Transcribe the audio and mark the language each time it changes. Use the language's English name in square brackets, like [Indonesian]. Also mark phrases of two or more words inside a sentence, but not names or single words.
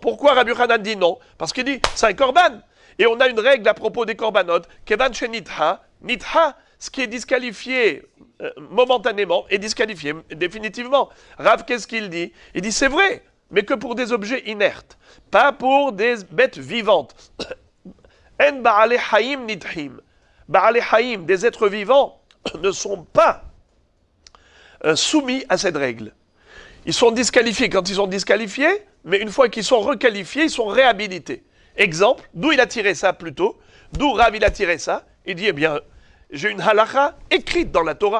[French] Pourquoi Rabbi Yochanan dit non? Parce qu'il dit, c'est un korban. Et on a une règle à propos des korbanot, [Hebrew] כיון שנדחה, נדחה, [French] ce qui est disqualifié momentanément est disqualifié définitivement. Rav, qu'est-ce qu'il dit? Il dit c'est vrai, mais que pour des objets inertes, pas pour des bêtes vivantes. [Hebrew] אין בעלי חיים נדחים. בעלי חיים, [French] des êtres vivants, ne sont pas soumis à cette règle. Ils sont disqualifiés quand ils sont disqualifiés, mais une fois qu'ils sont requalifiés, ils sont réhabilités. Exemple, d'où il a tiré ça plutôt? D'où Rav il a tiré ça? Il dit, eh bien, j'ai une halakha écrite dans la Torah.